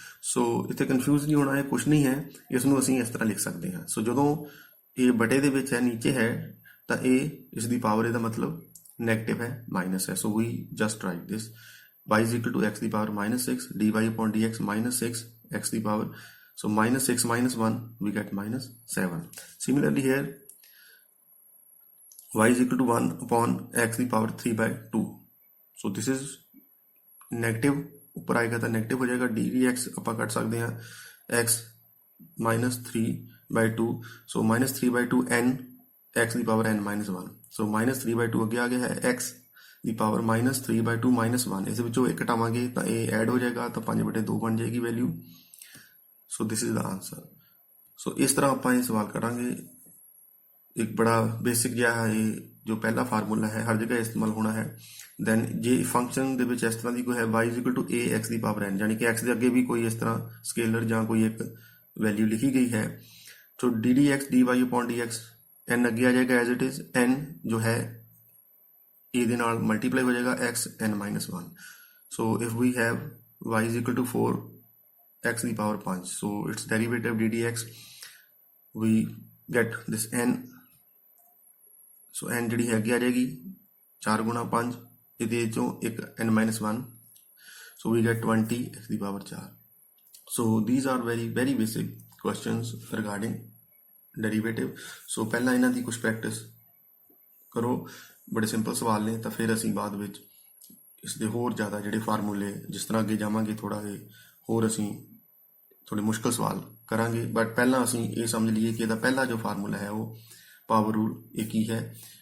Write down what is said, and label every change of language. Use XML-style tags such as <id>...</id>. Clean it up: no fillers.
<pa>ਸੋ ਇੱਥੇ ਕਨਫਿਊਜ਼ ਨਹੀਂ ਹੋਣਾ ਹੈ, ਕੁਛ ਨਹੀਂ ਹੈ, ਇਸ ਨੂੰ ਅਸੀਂ ਇਸ ਤਰ੍ਹਾਂ ਲਿਖ ਸਕਦੇ ਹਾਂ। ਸੋ ਜਦੋਂ ਇਹ ਬਟੇ ਦੇ ਵਿੱਚ ਹੈ, ਨੀਚੇ ਹੈ, ਤਾਂ ਇਹ ਇਸ ਦੀ ਪਾਵਰ, ਇਹਦਾ ਮਤਲਬ ਨੈਗੇਟਿਵ ਹੈ, ਮਾਈਨਸ ਹੈ।</pa> <en>so we just write this, y is equal to x</en> <pa>ਦੀ power</pa> <en>-6, dy upon dx -6 x ਦੀ power, so -6 minus 1 we get -7। similarly here y is equal to 1 upon x ਦੀ power 3/2, so this is negative,</en> <pa>ਉੱਪਰ ਆਏਗਾ ਤਾਂ negative ਹੋ ਜਾਏਗਾ, ddx ਆਪਾਂ ਕੱਢ ਸਕਦੇ ਹਾਂ x -3/2,</pa> <en>so -3/2 n x ਦੀ power n minus 1,</en> <pa>so -3/2 ਅੱਗੇ ਆ ਗਿਆ ਹੈ, x ਦੀ ਪਾਵਰ -3/2 -1, ਇਸ ਵਿੱਚੋਂ ਇੱਕ ਘਟਾਵਾਂਗੇ ਤਾਂ ਇਹ ਐਡ ਹੋ ਜਾਏਗਾ, ਤਾਂ 5/2 ਬਣ ਜਾਏਗੀ value.</pa> <en>So this is the answer.</en> <pa>ਸੋ ਇਸ ਤਰ੍ਹਾਂ ਆਪਾਂ ਇਹ ਸਵਾਲ ਕਰਾਂਗੇ। ਇੱਕ ਬੜਾ ਬੇਸਿਕ ਜਿਹਾ ਇਹ ਜੋ ਪਹਿਲਾ ਫਾਰਮੂਲਾ ਹੈ ਹਰ ਜਗ੍ਹਾ ਇਸਤੇਮਾਲ ਹੋਣਾ ਹੈ। ਦੈਨ ਜੇ ਫੰਕਸ਼ਨ ਦੇ ਵਿੱਚ ਇਸ ਤਰ੍ਹਾਂ ਦੀ ਕੋਈ ਹੈ</pa> <en>y is equal to ax</en> <pa>ਦੀ power n, ਯਾਨੀ ਕਿ x ਦੇ ਅੱਗੇ ਵੀ ਕੋਈ ਇਸ ਤਰ੍ਹਾਂ ਸਕੇਲਰ ਜਾਂ ਕੋਈ ਇੱਕ ਵੈਲਿਊ ਲਿਖੀ ਗਈ ਹੈ, ਸੋ ddx dy upon dx n ਅੱਗੇ ਆ ਜਾਏਗਾ ਐਜ਼ ਇਟ ਇਜ਼, n ਜੋ ਹੈ a ਦੇ ਨਾਲ ਮਲਟੀਪਲਾਈ ਹੋ ਜਾਏਗਾ x n minus 1।</pa> <en>so if we have y is equal to 4 x ਦੀ power 5, so its derivative ddx we get this n, so n</en> <pa>ਜਿਹੜੀ ਹੈਗੀ ਆ ਜਾਏਗੀ</pa> <en>4 × 5,</en> <pa>ਇਹਦੇ ਚੋਂ ਇੱਕ</pa> <en>n minus 1, so we get 20 x ਦੀ power 4। so these are very basic questions regarding derivative.</en> <pa>ਸੋ ਪਹਿਲਾਂ ਇਹਨਾਂ ਦੀ ਕੁਝ ਪ੍ਰੈਕਟਿਸ ਕਰੋ, ਬੜੇ ਸਿੰਪਲ ਸਵਾਲ ਨੇ, ਤਾਂ ਫਿਰ ਅਸੀਂ ਬਾਅਦ ਵਿੱਚ ਇਸ ਦੇ ਹੋਰ ਜ਼ਿਆਦਾ ਜਿਹੜੇ ਫਾਰਮੂਲੇ, ਜਿਸ ਤਰ੍ਹਾਂ ਅੱਗੇ ਜਾਵਾਂਗੇ ਥੋੜ੍ਹਾ ਜਿਹਾ ਹੋਰ ਅਸੀਂ ਥੋੜ੍ਹੇ ਮੁਸ਼ਕਲ ਸਵਾਲ ਕਰਾਂਗੇ। ਬਟ ਪਹਿਲਾਂ ਅਸੀਂ ਇਹ ਸਮਝ ਲਈਏ ਕਿ ਇਹਦਾ ਪਹਿਲਾ ਜੋ ਫਾਰਮੂਲਾ ਹੈ ਉਹ ਪਾਵਰ ਰੂਲ ਇਹ ਕੀ ਹੈ।</pa>